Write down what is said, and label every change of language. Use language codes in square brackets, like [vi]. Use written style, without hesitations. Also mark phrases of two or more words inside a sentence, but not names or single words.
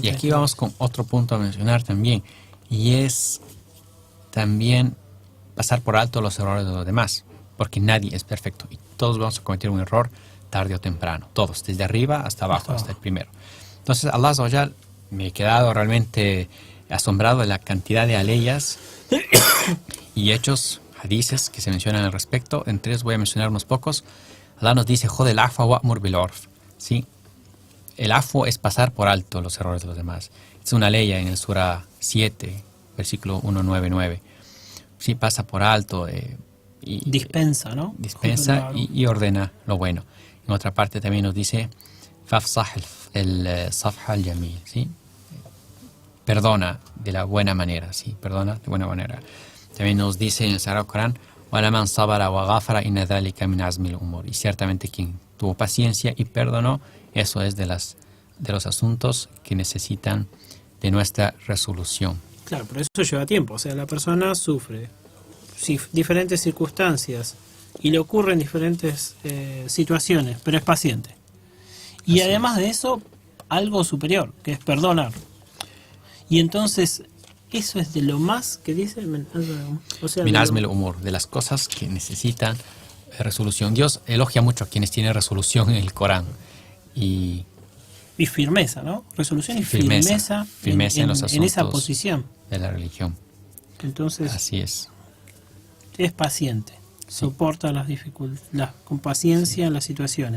[es] Y aquí vamos con otro punto a mencionar también, y es también pasar por alto los errores de los demás, porque nadie es perfecto y todos vamos a cometer un error tarde o temprano, todos, desde arriba hasta abajo, hasta el primero. Entonces, [ar] الله عز وجل, [es] me he quedado realmente asombrado de la cantidad de aleyas y hechos, hadices que se mencionan al respecto. Entre ellos voy a mencionar unos pocos. Allah nos dice, [ar] خذ العفو وأمر بالعرف, [es] ¿sí? El afo es pasar por alto los errores de los demás. Es una ley en el Sura 7, versículo 199. Sí, pasa por alto. Y dispensa, ¿no? Dispensa y ordena lo bueno. En otra parte también nos dice, [ar] فاصفح الصفح الجميل, [es] ¿sí? Perdona de la buena manera, ¿sí? Perdona de buena manera. También nos dice en el Sagrado Corán, [ar] وَلَمَنْ صَبَرَ وَغَفَرَ إِنَّ ذَلِكَ مِنْ عَزْمِ الْأُمُورِ. [es] Y ciertamente quien tuvo paciencia y perdonó, eso es de los asuntos que necesitan de nuestra resolución. Claro, pero eso lleva tiempo. O sea, la persona sufre diferentes circunstancias y le ocurren diferentes situaciones, pero es paciente. Y así además de eso, algo superior, que es perdonar. Y entonces, eso es de lo más que dice, o sea, [ar] من عزم الأمور, [es] de las cosas que necesitan resolución. Dios elogia mucho a quienes tienen resolución en el Corán. Y firmeza, ¿no? Resolución y firmeza en los en esa asuntos posición de la religión. Entonces, así es paciente, soporta las dificultades, con paciencia las situaciones.